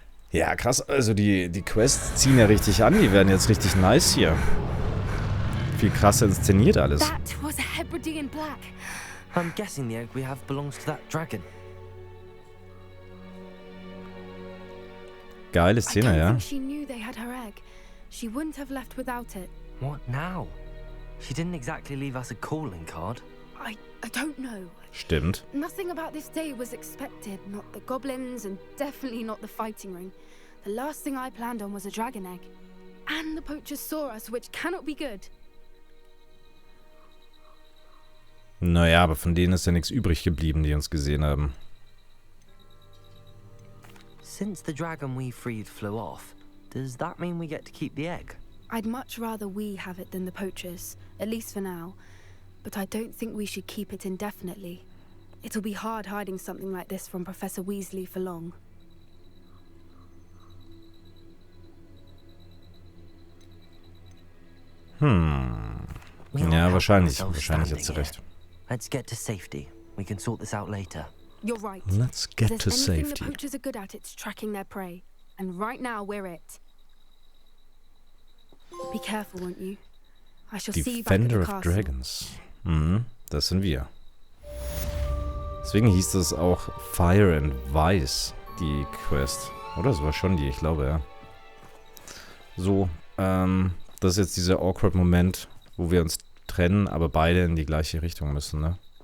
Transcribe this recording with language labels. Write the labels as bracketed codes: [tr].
[de] Ja, krass. Also die Quests ziehen ja richtig an. Die werden jetzt richtig nice hier. Viel krasser inszeniert alles. [en] That was a Hebridean black. I'm guessing the egg we have belongs to that dragon. [de] Geile Szene, ja. [en] I don't think she knew they had her egg. She wouldn't have left without it. What now? She didn't exactly leave us a calling card. I don't know. [de] Stimmt. [en] Nothing about this day was expected. Not the goblins and definitely not the fighting ring. The last thing I planned on was a dragon egg. And the poachers saw us, which cannot be good. [de] Naja, aber von denen ist ja nichts übrig geblieben, die uns gesehen haben. [en] Since the dragon we freed flew off, does that mean we get to keep the egg? I'd much rather we have it than the poachers, at least for now. But I don't think we should keep it indefinitely. It'll be hard hiding something like this from Professor Weasley for long. [de] Ja, wahrscheinlich hat sie recht. [en] Let's get to safety. We can sort this out later. You're right. Let's get to safety. The poachers are good at, it's tracking their prey. And right now we're it. Be careful, won't you? I shall see you back at the Defender of castle. [de] Dragons. Das sind wir. Deswegen hieß das auch Fire and Vice, die Quest. Oder? Das war schon die, ich glaube, ja. So, das ist jetzt dieser awkward Moment, wo wir uns trennen, aber beide in die gleiche Richtung müssen, ne?